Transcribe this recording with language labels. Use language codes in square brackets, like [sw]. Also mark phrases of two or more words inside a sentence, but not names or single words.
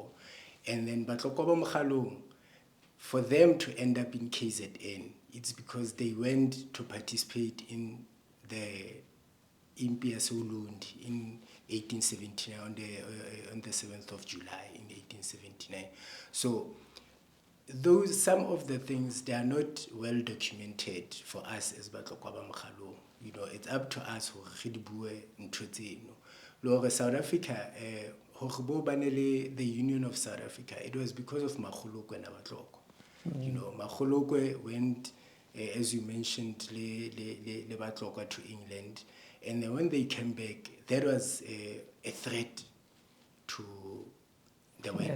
[en] And then Batlokwa ba Mokgalong, for them to end up in KZN, it's because they went to participate in the Impia Solundi in 1879, on the 7th of July in 1879. So some of the things, they are not well documented for us as Batlokwa ba Mokgalong. It's up to us [st] ho re bue ntho tseno. [en] Lo South Africa, the Union of South Africa, it was because of Makgolokwe and Batlokwa. Makgolokwe went, as you mentioned, le Batlokwa to England, and then when they came back, that was a threat to the white people.